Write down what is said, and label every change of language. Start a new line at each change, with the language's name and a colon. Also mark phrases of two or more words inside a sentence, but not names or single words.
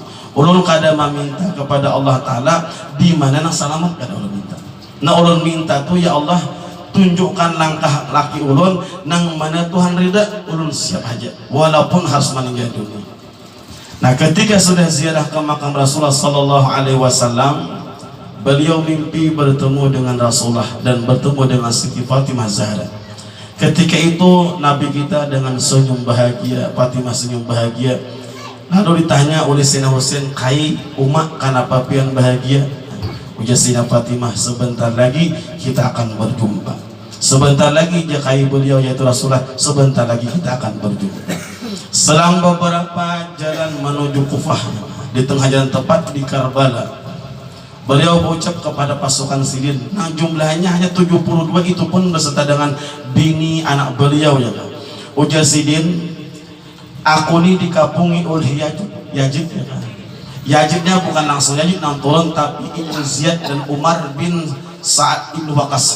Banjar: Ulun kada meminta kepada Allah taala di mana nang selamat kada ulun minta. Nah ulun minta tuh ya Allah tunjukkan langkah laki ulun nang mana Tuhan ridha, ulun siap aja walaupun harus meninggal dunia.
Indonesian: Nah ketika sudah ziarah ke makam Rasulullah
Arabic: صلى الله عليه وسلم,
Indonesian: beliau mimpi bertemu dengan Rasulullah dan bertemu dengan Siti Fatimah Zahra. Ketika itu Nabi kita dengan senyum bahagia, Fatimah senyum bahagia.
Banjar: Lalu ditanya oleh Sayyidina Husain, "Kai umat kenapa pian bahagia?"
Indonesian: Ujar Sayyidina Fatimah, "Sebentar lagi kita akan berjumpa. Sebentar lagi dia kai beliau yaitu Rasulullah, sebentar lagi kita akan berjumpa." Selang beberapa jalan menuju Kufah, di tengah jalan tepat di Karbala,
Banjar: beliau berucap kepada pasukan Sidin, nah jumlahnya hanya 72, itu pun beserta dengan bini anak beliau ya. Ujar Sidin, "Aku ini dikapungi oleh Yazid ya. Yazidnya bukan langsung Yazid nang turun, tapi Ibnu Ziyad dan Umar bin Sa'ad Ibnu Waqqas.